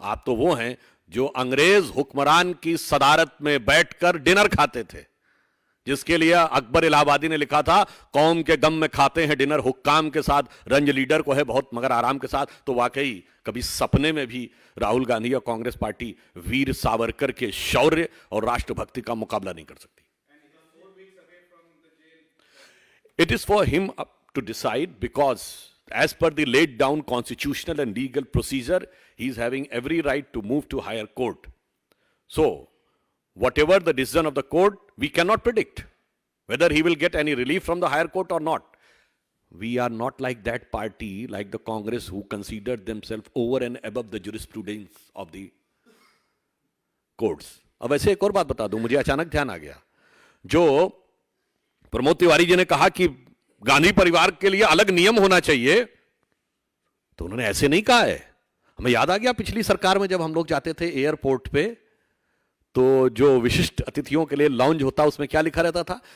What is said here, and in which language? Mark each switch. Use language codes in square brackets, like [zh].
[hi] आप तो वो हैं जो अंग्रेज हुक्मरान की सदारत में बैठकर डिनर खाते थे, जिसके लिए अकबर इलाहाबादी ने लिखा था, कौम के गम में खाते हैं डिनर हुक्काम के साथ, रंज लीडर को है बहुत मगर आराम के साथ। तो वाकई कभी सपने में भी राहुल गांधी या कांग्रेस पार्टी वीर सावरकर के शौर्य और राष्ट्रभक्ति का मुकाबला नहीं कर सकती। [en] It is for him to decide, because as per the laid down constitutional and legal procedure, he is having every right to move to higher court. So, whatever the decision of the court, we cannot predict whether he will get any relief from the higher court or not. We are not like that party, like the Congress, who considered themselves over and above the jurisprudence of the courts. [hi] अब ऐसे एक और बात बता दूं, मुझे अचानक ध्यान आ गया। जो प्रमोद तिवारी जी ने कहा कि गांधी परिवार के लिए अलग नियम होना चाहिए, तो उन्होंने ऐसे नहीं कहा है। हमें याद आ गया पिछली सरकार में जब हम लोग जाते थे एयरपोर्ट पे, तो जो विशिष्ट अतिथियों के लिए लाउंज होता, उसमें क्या लिखा रहता था?